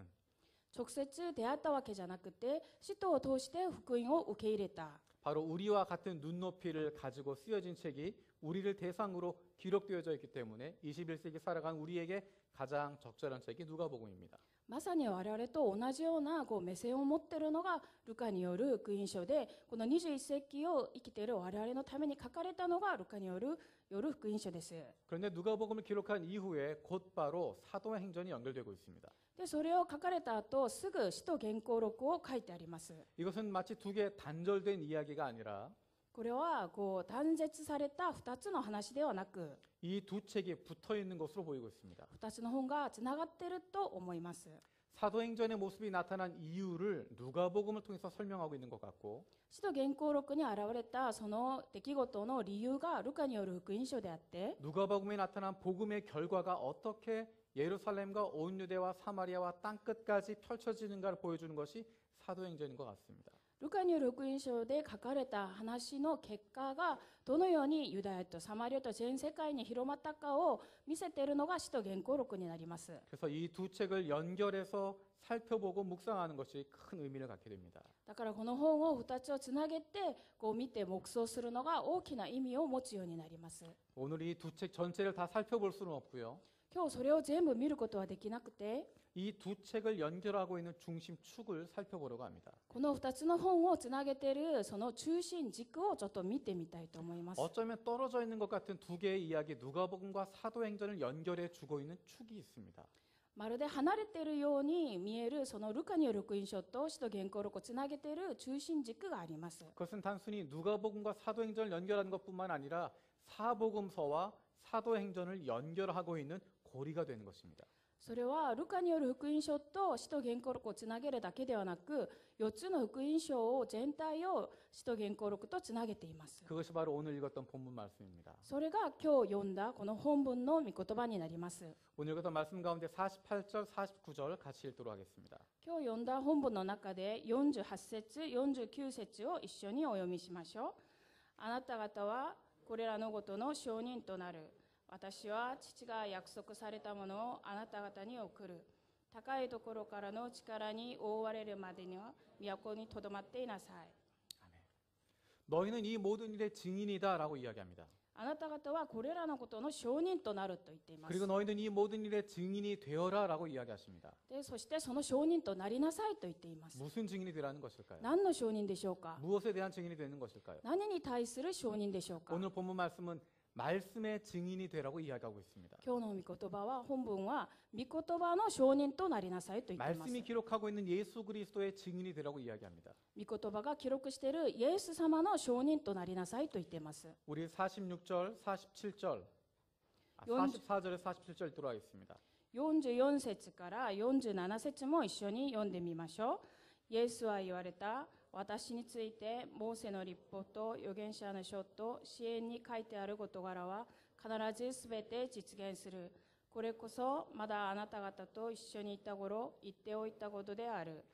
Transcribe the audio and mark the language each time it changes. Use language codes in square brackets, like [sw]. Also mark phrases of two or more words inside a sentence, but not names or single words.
[ja] 直接出会ったわけじゃなくて使徒を通して福音を受け入れた [ko] 바로 우리와 같은 눈높이를 가지고 쓰여진 책이 우리를 대상으로 기록되어져 있기 때문에 21세기 살아간 우리에게 가장 적절한 책이 누가복음입니다. [ja] まさに我々と同じような目線を持っているのがルカによる福音書でこの21世紀を生きている我々のために書かれたのがルカによる福音書です。 [ko] 그런데 누가복음을 기록한 이후에 곧바로 사도행전이 연결되고 있습니다. [ja] でそれを書かれた後すぐ使徒原稿録を書いてあります。 [ko] 이것은 마치 두 개 단절된 이야기가 아니라 [ja] これは断絶された2つの話ではなく [ko] 이 두 책이 붙어 있는 것으로 보이고 있습니다. [ja] 2 つの本がつながっていると思います。 [ko] 사도행전의 모습이 나타난 이유를 누가복음을 통해서 설명하고 있는 것 같고 [ja] 使徒原稿録に現れたその出来事の理由がルカによる福音書であって [ko] 누가복음에 나타난 복음의 결과가 어떻게 예루살렘과 온 유대와 사마리아와 땅 끝까지 펼쳐지는가를 보여주는 것이 사도행전인 것 같습니다. [ja] ルカによる福音書で書かれた話の結果がどのようにユダヤとサマリアと全世界に広まったかを見せているのが使徒原稿録になります。 [ko] 그래서 이 두 책을 연결해서 살펴보고 묵상하는 것이 큰 의미를 갖게 됩니다. [ja] だからこの本を2つをつなげて見て黙想するのが大きな意味を持つようになります。 [ko] 오늘 이 두 책 전체를 다 살펴볼 수는 없고요. [ja] 今日それを全部見ることはできなくて [ko] 이 두 책을 연결하고 있는 중심축을 살펴보려고 합니다. [ja] この2つの本をつなげているその中心軸をちょっと見てみたいと思います。 [ko] 어쩌면 떨어져 있는 것 같은 두 개의 이야기 누가복음과 사도행전을 연결해 주고 있는 축이 있습니다. [ja] まるで離れているように見えるそのルカによる福音書と使徒原稿録をつなげている中心軸があります。 [ko] 그것은 단순히 누가복음과 사도행전을 연결하는 것뿐만 아니라 사복음서와 사도행전을 연결하고 있는 고리가 되는 것입니다. [ja] それはルカによる福音書と使徒原稿録をつなげるだけではなく4つの福音書を全体を使徒原稿録とつなげています。 [ko] 그것이 바로 오늘 읽었던 본문 말씀입니다. [ja] それが今日読んだこの本文の御言葉になります。 [ko] 오늘 읽었던 말씀 가운데 48절, 49절 같이 읽도록 하겠습니다. [ja] 今日読んだ本文の中で48節、49節を一緒にお読みしましょう。あなた方はこれらのことの証人となる。私は父が約束されたものをあなた方に送る。高いところからの力に覆われるまでには都にとどまっていなさい。 [ko] 너희는 이 모든 일의 증인이다라고 이야기합니다. [ja] あなた方はこれらのことの証人となると言っています。 [ko] 그리고 너희는 이 모든 일의 증인이 되어라라고 이야기하십니다. [ja] でそしてその証人となりなさいと言っています。 [ko] 무슨 증인이 되라는 것일까요? [ja] 何の証人でしょうか。 [ko] 무엇에 대한 증인이 되는 것일까요? [ja] 何に対する証人でしょうか。 [ko] 오늘 본문 말씀은 말씀의 증인이 되라고 이야기하고 있습니다. [ja] 今日の御言葉は本文は御言葉の証人となりなさいと言っています。 [ko] 말씀이 기록하고 있는 예수 그리스도의 증인이 되라고 이야기합니다. [ja] 御言葉が記録しているイエス様の証人となりなさいと言っています。 [ko] 우리 46절, 47절, 40 44절에 47절 들어가겠습니다. [ja] 44 節から47節も一緒に読んでみましょう。イエスは言われた。私についてモーセの律法と預言者の書と詩篇に書いてある事柄は必ずすべて実現する。これこそまだあなた方と一緒にいた頃言っておいたことである。